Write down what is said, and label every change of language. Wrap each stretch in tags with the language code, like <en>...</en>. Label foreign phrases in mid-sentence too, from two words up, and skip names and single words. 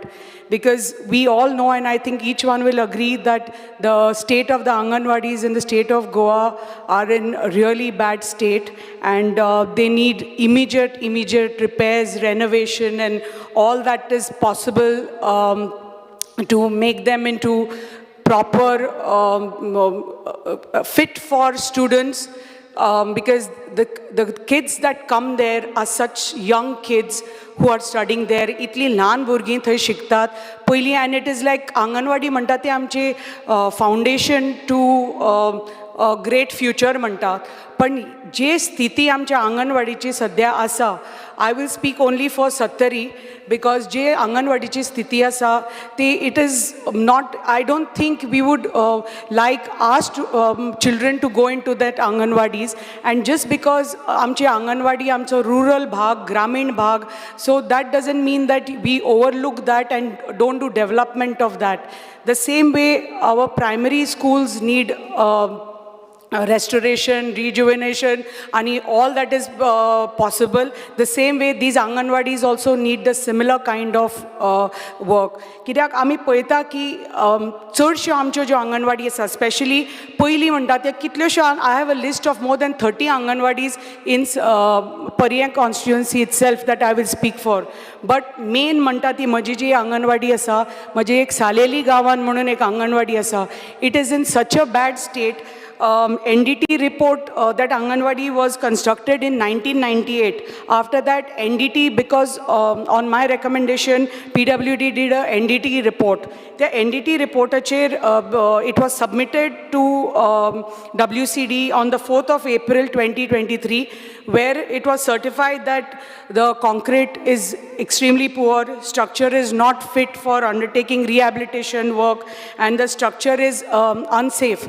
<en>Because we all know, and I think each one will agree, that the state of the Anganwadis in the state of Goa are in a really bad state, and they need immediate repairs, renovation, and all that is possible to make them into proper, fit for students. Because the kids that come there are such young kids who are studying there.</en> <kok>Itli ल्हान भुरगीं थंय शिकतात पयलीं,</kok> <en>and it is like Anganwadi</en> <kok>म्हणटा ते आमचे</kok> <en>foundation to a great future म्हणटात.</en> <kok>पण जे स्थिती आमच्या आंगणवाडीची सध्या आसा,</kok> <en>I will speak only for Sattari, because</en> <kok>जे आंगणवाडीची स्थिती आसा ती,</kok> <en>it is not, I don't think we would like our children to go into that Anganwadis, and just because</en> <kok>आमची आंगणवाडी आमचो rural भाग, ग्रामीण भाग,</kok> <en>so that doesn't mean that we overlook that and don't do development of that. The same way our primary schools need restoration, rejuvenation, and all that is possible. The same way these Anganwadis also need the similar kind of work.</en> <kok>कित्याक आमी पळयता की चडश्यो आमच्यो ज्यो आंगणवाडी आसा, स्पेशली पयलीं म्हणटा ते कितल्योश्यो,</kok> <en>I have a list of more than 30 Anganwadis in Pariyang constituency itself that I will speak for. But main</en> <kok>म्हणटा ती म्हजी जी आंगणवाडी आसा, म्हजी एक सालेली गांवान म्हणून एक आंगणवाडी आसा,</kok> <en>it is in such a bad state. NDT report that Anganwadi was constructed in 1998. After that, NDT, because on my recommendation, PWD did a NDT report. The NDT report, it was submitted to WCD on the 4th of April 2023, where it was certified that the concrete is extremely poor, structure is not fit for undertaking rehabilitation work, and the structure is unsafe.</en>